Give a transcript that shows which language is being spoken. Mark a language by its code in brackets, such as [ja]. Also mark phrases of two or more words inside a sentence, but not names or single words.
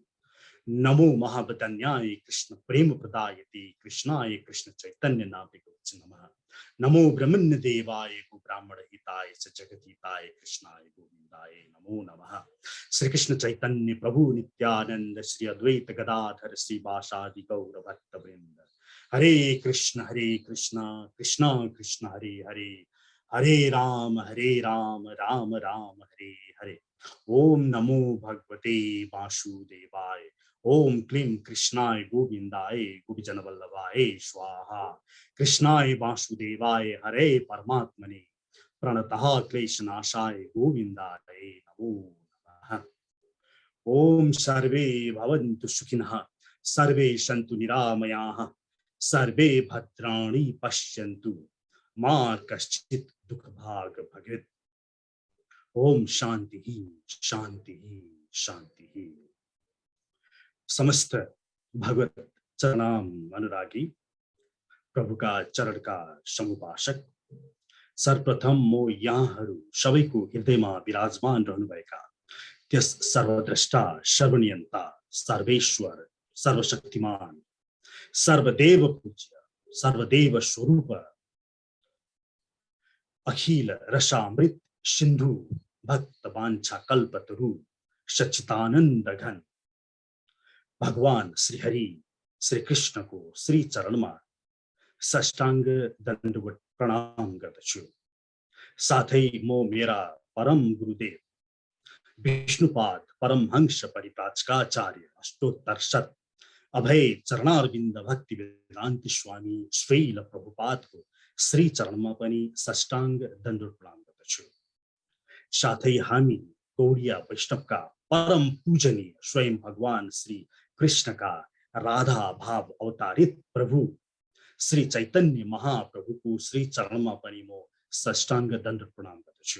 [sa] नमो महावदन्याय कृष्ण प्रेम प्रदायते कृष्णाय कृष्ण चैतन्य नामिने नमः। नमो ब्रह्मण्य देवाय गो ब्राह्मण हिताय च जगदीताय कृष्णाय गोविंदाय नमो नमः। श्री कृष्ण चैतन्य प्रभु नित्यानंद श्री अद्वैत गदाधर श्री वासादि गौर भक्त वृंद। हरे कृष्ण कृष्ण कृष्ण हरे हरे, हरे राम राम राम हरे हरे। ओम नमो भगवते वासुदेवाय। ओम क्लीं कृष्णाय गोविंदाय गोपीजन वल्लभाय स्वाहा। कृष्णाय वासुदेवाय हरे परमात्मने प्रणतः क्लेशनाशाय गोविंदाय नमो नमः। ओम सर्वे भवन्तु सुखिनः, सर्वे सन्तु निरामयाः, सर्वे भद्राणि पश्यन्तु मा कश्चित् दुःखभाग् भवेत्। ओम शांति शांति शांति। [ne] समस्त भगवत चरणाम अनुरागी प्रभुका चरणका समुपासक सर्वप्रथम म यहाँहरू सबैको हृदयमा विराजमान रहनुभएका त्यस सर्वद्रष्टा सर्वनियन्ता सर्वेश्वर सर्वशक्तिमान सर्वदेव पूज्य सर्वदेव स्वरूप अखिल रसामृत सिंधु भक्त वांछा कल्पतरु सच्चिदानंद घन भगवान श्री हरि श्री कृष्ण को श्री चरणमा साष्टांग दण्डवत प्रणाम गर्दछु। साथै म मेरा परम गुरुदेव विष्णुपाद परमहंस परिव्राजकाचार्य अष्टोत्तर शत अभय चरणारविन्द भक्ति वेदान्त स्वामी श्रील प्रभुपादको श्री चरणमा पनि साष्टांग दण्डवत प्रणाम गर्दछु। साथै हामी गौडिया वैष्णवका परम पूजनीय स्वयं भगवान श्री कृष्णका राधा भाव अवतारित प्रभु श्री चैतन्य महाप्रभुको श्री चरणमा पनि म साष्टांग दण्डवत प्रणाम गर्दछु।